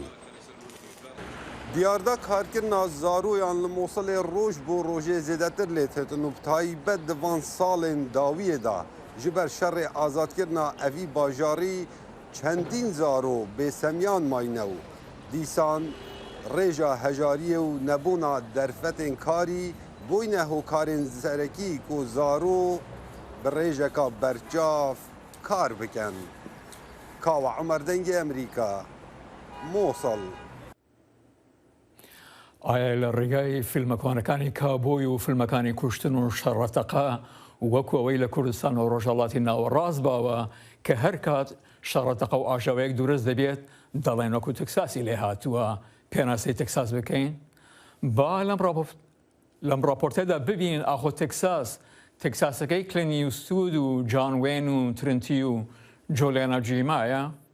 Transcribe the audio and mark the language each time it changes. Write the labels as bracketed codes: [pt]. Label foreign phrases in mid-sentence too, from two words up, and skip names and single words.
[ku] Diyarda karkirina zaroyan li Mosulê roj bo rojê zêdetir lê têtin û taybet di van salên dawiyê da ji ber şerê azadkirina evî bajarî çendîn zaro bêsemiyan mayne û dîsan rêja hejariyê û nebûna derfetên karî bûyne hokarên serekî ku zaro bi rêjeka berçav kar bikin. Kawa Emer dengê Amerîka, Mosul. [ckb] ئایا لە ڕێگای فیلمەکانەکانی کابۆی و فیلمەکانی کوشتن و شەڕەتەقە وەکو ئەوەی لە کوردستان و ڕۆژهەڵاتی ناوەڕاست باوە کە هەر کات شەڕەتەقە و ئاژەوەیەک دروست دەبێت دەڵێن وەکو تەکساسی لێ هاتووە پێناسەی تەکساس بکەین؟ با لەم راپۆرتەدا ببین ئاخۆ تەکساسەکەی کلینی ئیستوود و جان وێن و ترنتی و جۆلێنە جیمایە؟